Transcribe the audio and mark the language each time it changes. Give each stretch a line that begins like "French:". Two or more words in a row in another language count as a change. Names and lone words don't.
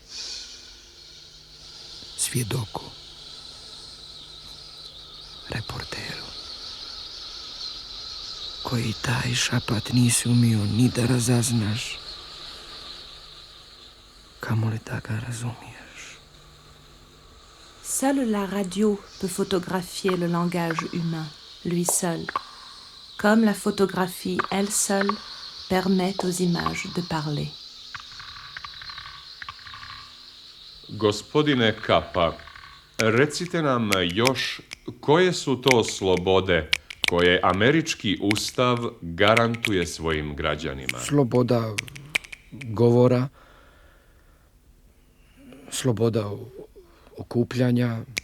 Serbian: svjedoku, reporteru, koji taj šapat nisi umio ni da razaznaš, kamoli da ga razumiješ.
French: Seule la radio peut photographier le langage humain, lui seul, comme la photographie, elle seule, permet aux images de parler.
Serbian: Gospodine Capa, recite nam još koje su to slobode koje američki ustav garantuje svojim građanima? Sloboda govora, sloboda okupljanja.